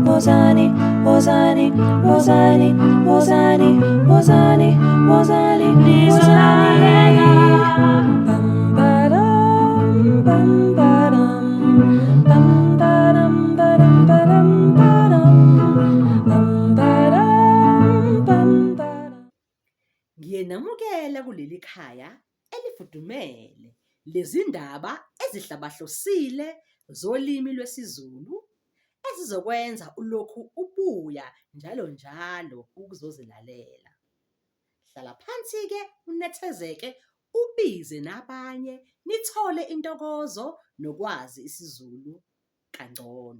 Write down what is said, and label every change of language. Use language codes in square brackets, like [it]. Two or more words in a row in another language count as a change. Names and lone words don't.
[zu] Wozani, wozani, wozani, wozani, wozani, wozani, wozani. Bum ba-dum, bum ba-dum, bum ba-dum, ba-dum, ba-dum, ba-dum, bum ba-dum, bum ba-dum. Ngiyenamukela kuleli khaya elifudumele lezindaba ezihlabahlosile zolimi lwesiZulu ezizokwenza ulokhu ubuya njalo ukuzozilalela. Hlala phansi ke unethezeke ubize nabanye nithole intokozo nokwazi isiZulu kangcono.